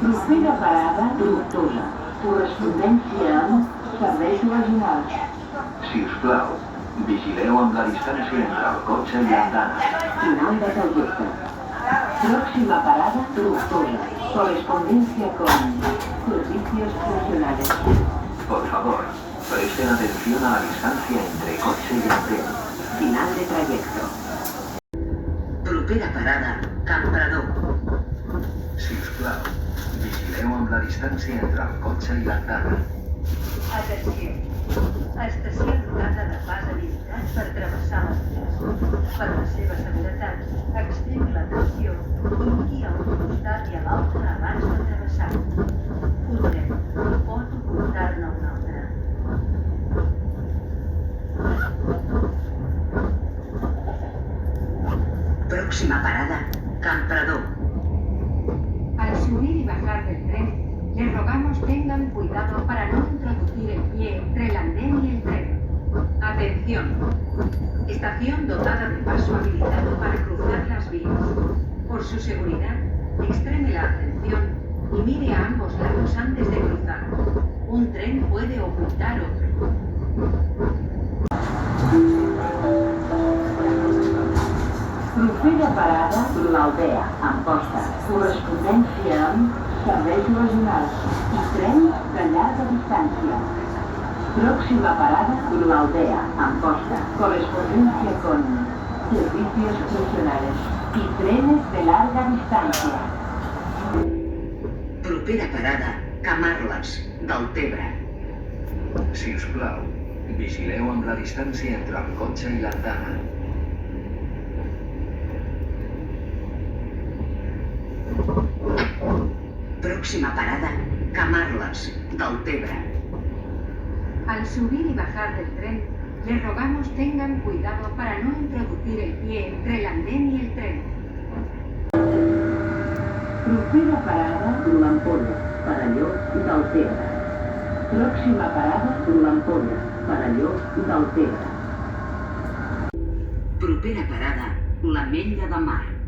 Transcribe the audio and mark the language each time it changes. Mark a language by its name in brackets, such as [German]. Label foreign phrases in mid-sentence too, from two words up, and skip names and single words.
[Catalan] Propera parada Tortosa. Correspondència amb serveis regionals. Si us plau, vigileu amb la distància entre el cotxe i l'andana. [Spanish] Final de trayecto. Próxima parada Tortosa. Correspondencia con servicios regionales. Por favor, presten atención a la distancia entre coche y andén. Final de trayecto. [Catalan] Propera parada Camprador. Si us plau, vigileu amb la distància entre el cotxe i l'andana. Atenció. Estació dotada de pas habilitat per travessar les vies. Per la seva seguretat, extremi l'atenció i miri a un costat i a l'altre abans de travessar. Un tren pot ocultar-ne un altre. [Spanish] Próxima parada Camprador. Al subir y bajar del tren, les rogamos tengan cuidado para no introducir el pie entre el andén y el tren. Atención. Estación dotada de paso habilitado para cruzar las vías. Por su seguridad, extreme la atención y mire a ambos lados antes de cruzar. Un tren puede ocultar otro. [Catalan] Propera parada l'Aldea, Amposta. Correspondència amb serveis regionals i tren de llarga distància. [Spanish] Próxima parada l'Aldea, Amposta. Correspondencia con servicios regionales y trenes de larga distancia. [Catalan] Propera parada Camarles, Deltebre. Si us plau, vigileu amb la distància entre el cotxe i l'andana. [Spanish] Próxima parada Camarles, Deltebre. Al subir y bajar del tren, les rogamos tengan cuidado para no introducir el pie entre el andén y el tren. [Catalan] Propera parada l'Ampolla, Parelló, Deltebre. [Spanish] Próxima parada l'Ampolla, Parelló, Deltebre. [Catalan] Propera parada l'Ametlla de Mar.